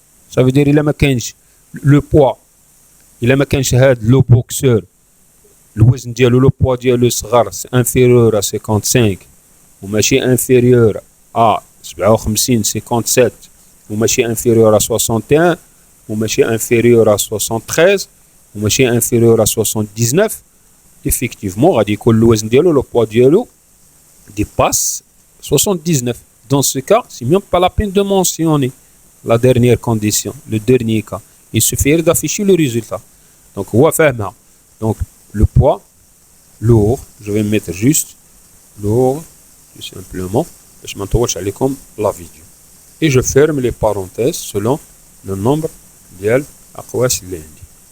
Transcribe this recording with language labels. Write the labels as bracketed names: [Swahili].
[French] Ça veut dire il a le poids, il a le boxeur, le poids ديالو صغر c'est inférieur à 55 وماشي inférieur à 57 57 وماشي inférieur à 61 وماشي inférieur à 73 وماشي inférieur à 79. [Arabic] Effectivement غادي يكون الوزن ديالو le poids ديالو [French] dépasse 79. Dans ce cas, c'est même pas la peine de mentionner la dernière condition, le dernier cas. Il suffit d'afficher le résultat. Donc, donc le poids lourd, je vais mettre juste lourd, tout simplement. Je m'entoure comme la vidéo. Et je ferme les parenthèses selon le nombre [Arabic] ديال أقواس اللي عندي.